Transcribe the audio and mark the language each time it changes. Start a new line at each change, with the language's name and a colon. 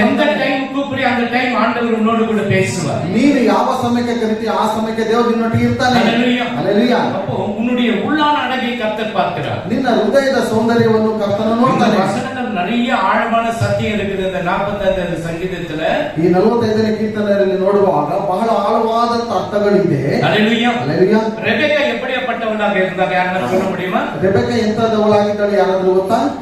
Tamil: எந்த டைம் கூப்பிடு அந்த டைம் ஆண்டவர் உன்னோடு கூட பேசுவார்.
Kannada: ನೀನು ಯಾವ ಸಮಯಕ್ಕೆ ಕರೀತೀಯ ಆ ಸಮಯಕ್ಕೆ ದೇವರು ನಿನ್ನೊಟ್ಟಿಗೆ ಇರ್ತಾನೆ.
Tamil: ஹல்லேலூயா. அப்போ உன்னுடைய உள்ளான அழகை கர்த்தர் பார்க்கிறார்.
Kannada: ನಿನ್ನ ಹೃದಯದ ಸೌಂದರ್ಯವನ್ನು ಕರ್ತನು ನೋಡ್ತಾನೆ.
Tamil: வசனங்கள் நிறைய ஆழமான சத்தியம் இருக்குது. இந்த 45வது சங்கீதத்துல
Kannada: ಈ 45ನೇ ಕೀರ್ತನೆಯಲ್ಲಿ ನೋಡುವಾಗ ಬಹಳ ಆಳವಾದ ಅರ್ಥಗಳಿದೆ.
Tamil: ஹல்லேலூயா. ஹல்லேலூயா. ரெபெக்கா எப்படிப்பட்டவளாக இருந்தாங்க, யாராவது சொல்ல முடியுமா?
Kannada: ரெபெக்கா ಎಂತದವಳಾಗಿದ್ದಳು, ಯಾರಾದ್ರೂ ಗೊತ್ತಾ?